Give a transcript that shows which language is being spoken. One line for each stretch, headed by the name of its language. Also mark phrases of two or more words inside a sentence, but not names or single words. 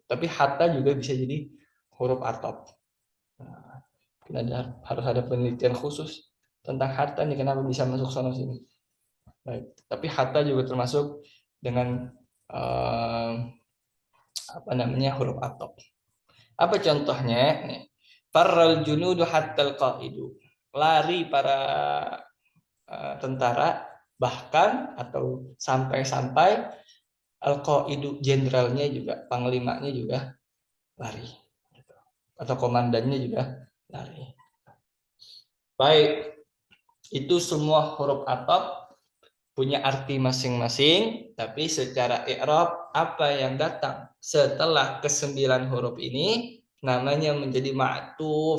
Indonesian: Tapi hatta juga bisa jadi huruf atop. Nah, harus ada penelitian khusus tentang hatta nih kenapa bisa masuk sana sini. Baik. Tapi hatta juga termasuk dengan apa namanya huruf atop. Apa contohnya? Nih.
Arabic: فر الجنود حتى القائد.
Indonesian: Lari para tentara bahkan atau sampai-sampai al-qaidu jenderalnya juga, panglimanya juga lari. Atau komandannya juga lari. Baik, itu semua huruf atop punya arti masing-masing, tapi secara i'rab apa yang datang setelah ke-9 huruf ini namanya menjadi ma'tuf.